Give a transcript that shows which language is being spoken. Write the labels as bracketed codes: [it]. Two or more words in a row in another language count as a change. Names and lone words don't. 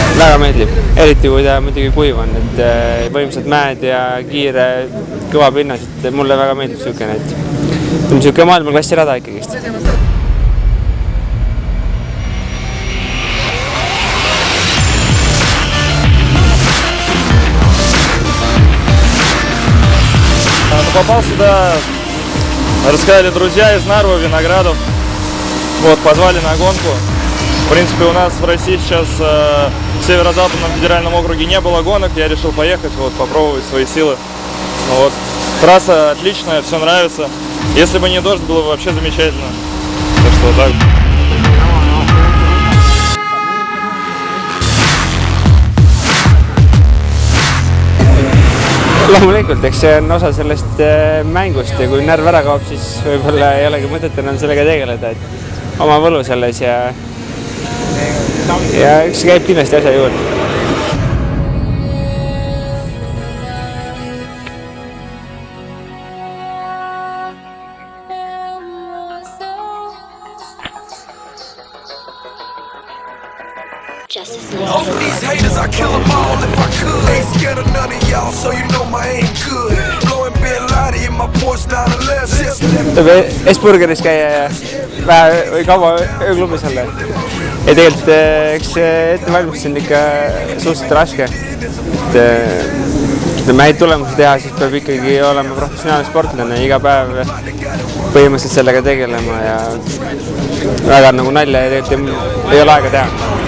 [et] väga meeldib, eriti kui ta muidugi kuiv on, et võimsad mäed ja kiire kõva pinnas, et mulle väga meeldib niisugune, et on niisugune maailmaklassi rada ikkagist. [ru] Попал сюда, рассказали друзья из Нарвы, Виноградов. Вот, позвали на гонку. В принципе, у нас в России сейчас в Северо-Западном федеральном округе не было гонок. Я решил поехать, вот, попробовать свои силы. Вот. Трасса отличная, все нравится. Если бы не дождь, было бы вообще замечательно. Так что вот так. [et] Loomulikult, eks see on osa sellest mängust ja kui närv ära kaob, siis võib-olla ei olegi mõtet enam sellega tegeleda, et oma võlu selles ja üks käib kindlasti asja juurde. [en] All of these haters, I kill them all if I could. Ain't scared of none of y'all, so you know my aim good. Blowing Bin Laden in my Porsche 911. Just left. [et] Esburgeris käia ja vähe või kaua ööklubis olla. Ja tegelikult eks ettevalmistus on ikka suhteliselt raske. Et häid tulemusi teha, siis peab ikkagi olema professionaalne sportlane iga päev põhimõtteliselt sellega tegelema ja väga nagu nalja ja tegelikult ei ole aega teha.